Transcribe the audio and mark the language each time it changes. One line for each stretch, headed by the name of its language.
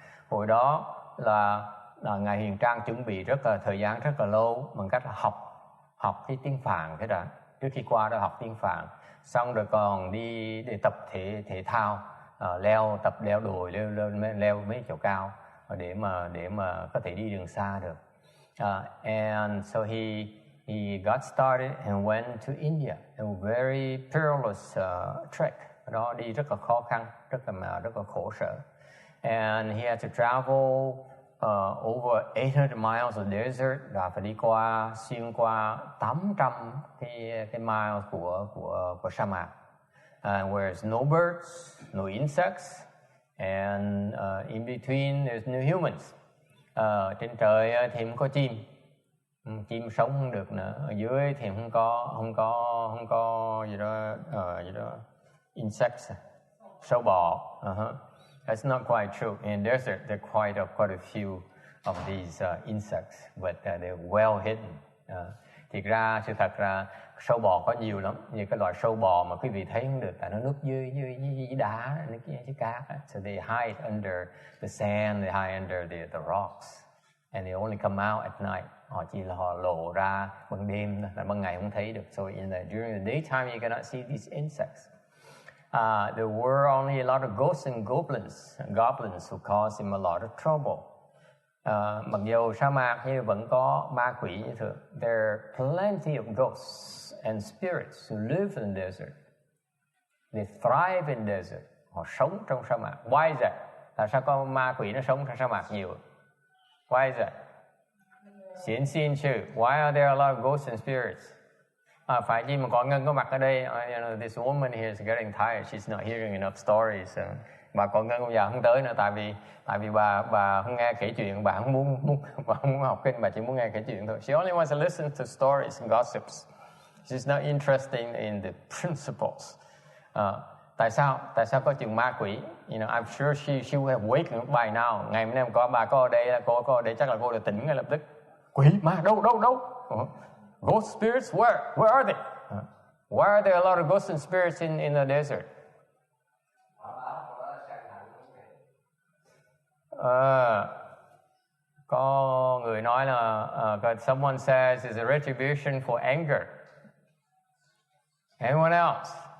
Vietnamese: Hồi đó là Ngài Hiền Trang chuẩn bị thời gian rất là lâu bằng cách là học cái tiếng Phạn thế đã. Trước khi qua đó học tiếng Phạn, xong rồi còn đi để tập thể thao, tập leo đồi, leo mấy chỗ cao để mà có thể đi đường xa được.
English: And so he got started and went to India. A very perilous trek.
Vietnamese: Đó đi rất là khó khăn, rất là khổ sở.
English: And he had to travel over 800 miles of desert,
Vietnamese: và phải đi xuyên qua 800 cái miles của sa mạc.
English: Where there's no birds, no insects, and in between there's no humans.
Vietnamese: Trên trời thì không có chim sống không được nữa. Ở dưới thì không có gì đó insects, sâu bọ.
English: That's not quite true. In desert, there are quite a few of these insects, but they're well hidden.
Vietnamese: Thiệt ra sự thật là sâu bò có nhiều lắm, như cái loại sâu bò mà quý vị thấy không được, tại nó núp dưới đá, dưới cát.
English: So they hide under the sand, they hide under the rocks, and they only come out at night.
Vietnamese: Họ chỉ là họ lộ ra ban đêm, là ban ngày không thấy được.
English: So during the daytime you cannot see these insects. There were only a lot of ghosts and goblins who caused him a lot of trouble.
Vietnamese: Mặc dù sa mạc nhưng vẫn có ma quỷ như thường.
English: There are plenty of ghosts and spirits who live in the desert. They thrive in desert.
Vietnamese: Họ sống trong sa mạc.
English: Why is that?
Vietnamese: Tại sao có ma quỷ nó sống trong sa mạc nhiều?
English: Why is that?
Vietnamese: Xin chư.
English: Why are there a lot of ghosts and spirits?
Vietnamese: Phải chi mà có Ngân có mặt ở đây?
English: This woman here is getting tired. She's not hearing enough stories.
Vietnamese: Bà con Ngân bây giờ không tới nữa, tại vì bà không nghe kể chuyện, bà không muốn học kinh, bà chỉ muốn nghe kể chuyện thôi.
English: She only wants to listen to stories and gossips. She's not interested in the principles.
Vietnamese: Tại sao có chuyện ma quỷ?
English: I'm sure she would have waken up by now.
Vietnamese: Ngày hôm nay bà có ở đây, cô có ở đây, chắc là cô đã tỉnh ngay lập tức. Quỷ ma đâu?
English: Ghost spirits, where are they? Why are there a lot of ghosts and spirits in the desert?
Vietnamese: Có người nói là
English: someone says it's a retribution for anger. Anyone else?